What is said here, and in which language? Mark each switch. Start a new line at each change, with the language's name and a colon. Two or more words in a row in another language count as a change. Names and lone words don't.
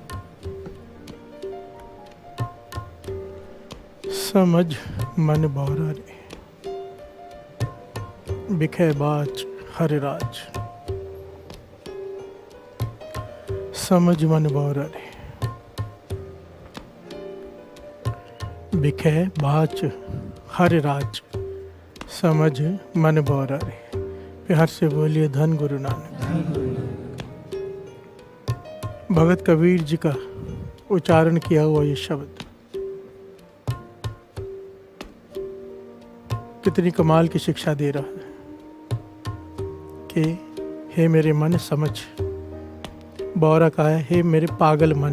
Hindi: समझ मन बारा रे, बिखे बाच हर राज, समझ मन बारा रे, बिखे बाच हर राज, समझ मन बारा रे। प्यार से बोलिए धन गुरु नानक। भगत कबीर जी का उच्चारण किया हुआ ये शब्द कितनी कमाल की शिक्षा दे रहा है कि हे मेरे मन समझ, बौरा का है हे मेरे पागल मन।